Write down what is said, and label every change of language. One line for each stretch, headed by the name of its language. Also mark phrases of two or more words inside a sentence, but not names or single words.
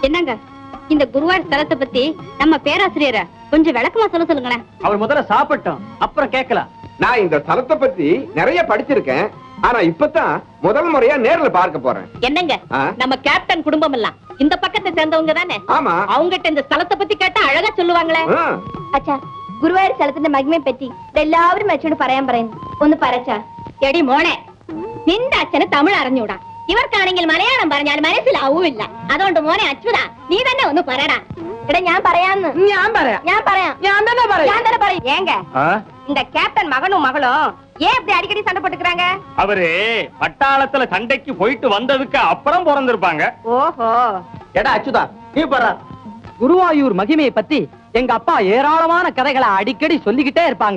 Tamil: என்னங்க இந்த குருவாயூர் ஸ்தலத்தை பத்தி நம்ம பேராசிரியரை கொஞ்சம் விளக்கமா சொல்லுங்களேன். அவர் முதல்ல சாப்பிட்டோம், அப்புறம் கேட்கலாம். நான் இந்த ஸ்தலத்தை பத்தி நிறைய படிச்சிருக்கேன். ஆனா இப்பதான் முதல் முறையா நேர்ல பார்க்க போறேன். என்னங்க நம்ம கேப்டன் குடும்பம் எல்லாம் இந்த பக்கத்தை சேர்ந்தவங்க தானே? ஆமா. அவங்கிட்ட இந்த ஸ்தலத்தை பத்தி கேட்டா அழகா சொல்லுவாங்களே.
Malayalam: അച്ഛാ ഗുരുവായൂർ സ്ഥലത്തിന്റെ മഹിമയെ പറ്റി എല്ലാവരും അച്ഛനോട് പറയാൻ പറയുന്നു. ഒന്ന് പറച്ചാ. എടി മോനെ, നിന്റെ അച്ഛന് തമിഴ് അറിഞ്ഞൂടാ. ഇവർക്കാണെങ്കിൽ മലയാളം പറഞ്ഞാൽ മനസ്സിലാവൂല്ല. അതുകൊണ്ട് മോനെ അച്യുതാ, നീ തന്നെ ഒന്ന് പറയടാ. എടാ ഞാൻ പറയാന്ന്. ഞാൻ പറയാം. ഞാൻ തന്നെ പറയും.
Tamil: ஏங்க இந்த கேப்டன் மகனும் மகளும் ஏன் இப்படி அடிக்கடி சண்டை போட்டுக்கறாங்க? அவரு பட்டாளத்துல சண்டைக்கு போயிட்டு வந்ததுக்கு அப்புறம் பிறந்திருப்பாங்க. ஓஹோ. எடா அச்சுதா, நீ பாரு. குருவாயூர் மகிமையை பத்தி எங்க அப்பா ஏராளமான கதைகளை அடிக்கடி சொல்லிக்கிட்டே இருப்பாங்க.